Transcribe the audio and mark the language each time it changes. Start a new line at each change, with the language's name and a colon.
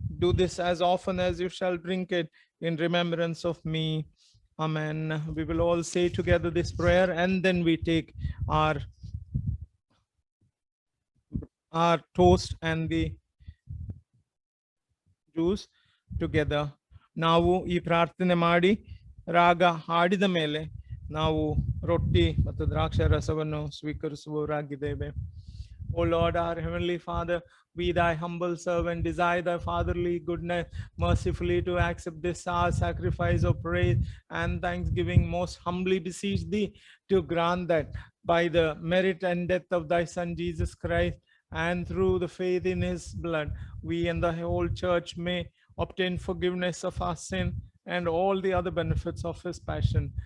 English: Do this as often as you shall drink it in remembrance of me." Amen. We will all say together this prayer, and then we take our toast and the juice together.
Kannada: ನಾವು ಈ ಪ್ರಾರ್ಥನೆ ಮಾಡಿ ರಾಗ ಹಾಡಿದ ಮೇಲೆ ನಾವು ರೊಟ್ಟಿ ಮತ್ತು ದ್ರಾಕ್ಷ ರಸವನ್ನು ಸ್ವೀಕರಿಸುವವರಾಗಿದ್ದೇವೆ.
English: O Lord, our heavenly Father, we thy humble servant desire thy fatherly goodness mercifully to accept this our sacrifice of praise and thanksgiving. Most humbly beseech thee to grant that by the merit and death of thy Son Jesus Christ, and through the faith in his blood, we and the whole church may obtain forgiveness of our sin and all the other benefits of his passion.